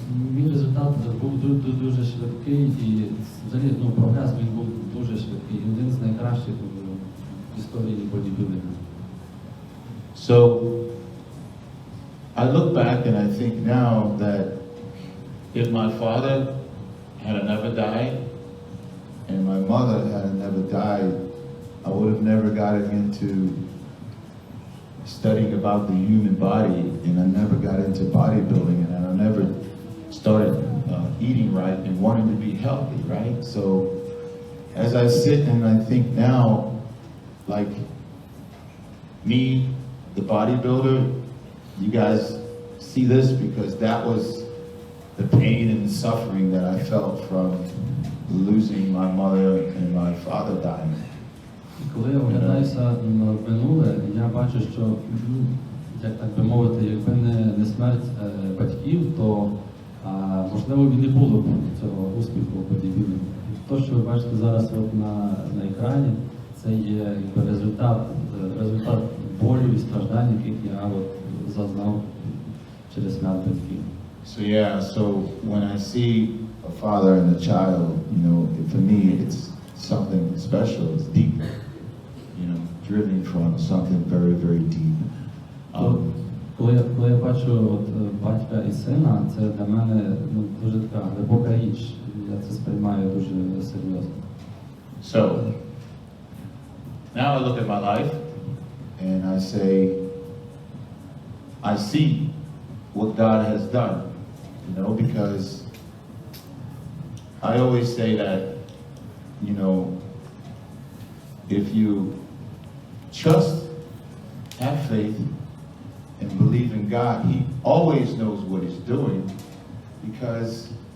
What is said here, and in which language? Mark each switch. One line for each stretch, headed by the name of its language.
Ukrainian: Мій результат був дуже швидкий, і взагалі прогрес він був дуже швидкий. Один з найкращих в історії бодібілдингу.
English: So I look back and I think now that if my father had never died and my mother had never died, I would have never gotten into studying about the human body, and I never got into bodybuilding, and I never started eating right and wanting to be healthy, right? So as I sit and I think now, like me, the bodybuilder, you guys see this because that was the pain and the suffering that I felt from losing my mother and my father dying.
Ukrainian: Коли я оглядаюся на минуле, я бачу, що, як так би мовити, якби не смерть батьків, то можливо і не було б цього успіху в бодібілдингу. Те, що ви бачите зараз на екрані, це є результат болю і страждань, яких я зазнав через смерть батьків.
English: So when I see a father and a child, for me it's something special, it's deep, driven from something very, very deep.
Ukrainian: Коли я бачу батька і сина, це для мене дуже така глибока річ. Я це сприймаю дуже серйозно.
English: So now I look at my life and I say, I see what God has done, you know, because I always say that, you know, if you trust, have faith, and believe in God, He always knows what He's doing, because